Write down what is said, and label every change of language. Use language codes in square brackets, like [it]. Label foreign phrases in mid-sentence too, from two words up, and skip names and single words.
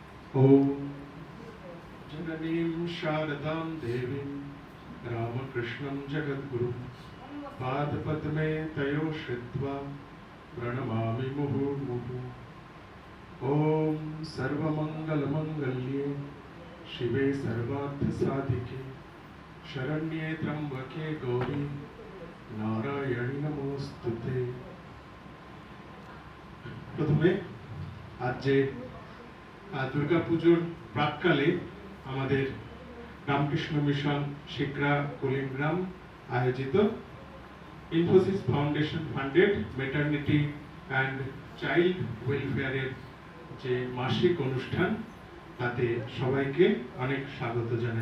[sa] ॐ जननीं शारदां देवीं रामकृष्णं जगद्गुरुं पादपद्मे तयो श्रित्वा प्रणमामि मुहुर्मुहुः। ॐ सर्वमङ्गलमङ्गल्ये शिवे सर्वार्थसाधिके शरण्ये त्र्यम्बके गौरी नारायणी नमोस्तुते। [bn] প্রথমে আজ যে দুর্গা পুজোর প্রাককালে আমাদের রামকৃষ্ণ মিশন শিকরা কুলিগ্রাম আয়োজিত ইনফোসিস ফাউন্ডেশন [en] funded maternity and child welfare [bn] যে মাসিক অনুষ্ঠান, তাতে সবাইকে অনেক স্বাগত জানাই।